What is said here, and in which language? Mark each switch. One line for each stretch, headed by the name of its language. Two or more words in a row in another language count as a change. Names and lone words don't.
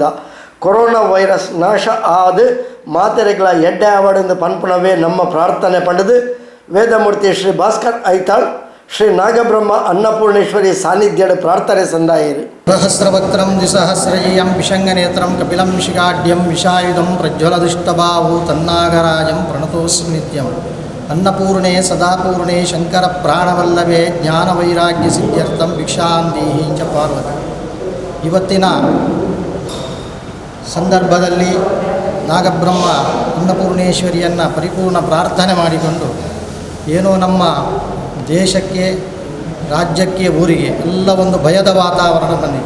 Tulu: ಕೊರೋನಾ ವೈರಸ್ ನಾಶ ಆದ ಮಾತೆರೆಗಳ ಎಡ್ಡೆ ಆವಡಿಂದ ಪನ್ಪುಣವೇ ನಮ್ಮ ಪ್ರಾರ್ಥನೆ ಪಡೆದು ವೇದಮೂರ್ತಿ ಶ್ರೀ ಭಾಸ್ಕರ್ ಐತಾಳ್ ಶ್ರೀ ನಾಗಬ್ರಹ್ಮ ಅನ್ನಪೂರ್ಣೇಶ್ವರಿ ಸಾನ್ನಿಧ್ಯದ ಪ್ರಾರ್ಥನೆ ಸಂದಾಯಿರು.
Sanskrit: ಸಹಸ್ರವಕ್ತ್ರಂ ದ್ವಿಸಹಸ್ರಯಂ ವಿಷಂಗನೇತ್ರಂ ಕಪಿಲಂ ಶಿಖಾಢ್ಯಂ ವಿಷಾಯುಧಂ ಪ್ರಜ್ವಲದುಷ್ಟಬಾಹು ತನ್ನಾಗರಾಜಂ ಪ್ರಣತೋಸ್ಮಿ ನಿತ್ಯಂ ಅನ್ನಪೂರ್ಣೆ ಸದಾಪೂರ್ಣೆ ಶಂಕರ ಪ್ರಾಣವಲ್ಲಭೆ ಜ್ಞಾನವೈರಾಗ್ಯ ಸಿದ್ಧ್ಯರ್ಥಂ ಭಿಕ್ಷಾಂದೇಹಿ ಚ ಪಾರ್ವತಿ.
Kannada: ಇವತ್ತಿನ ಸಂದರ್ಭದಲ್ಲಿ ನಾಗಬ್ರಹ್ಮ ಅನ್ನಪೂರ್ಣೇಶ್ವರಿಯನ್ನು ಪರಿಪೂರ್ಣ ಪ್ರಾರ್ಥನೆ ಮಾಡಿಕೊಂಡು ಏನೋ ನಮ್ಮ ದೇಶಕ್ಕೆ ರಾಜ್ಯಕ್ಕೆ ಊರಿಗೆ ಎಲ್ಲ ಒಂದು ಭಯದ ವಾತಾವರಣ ಬಂದಿದೆ.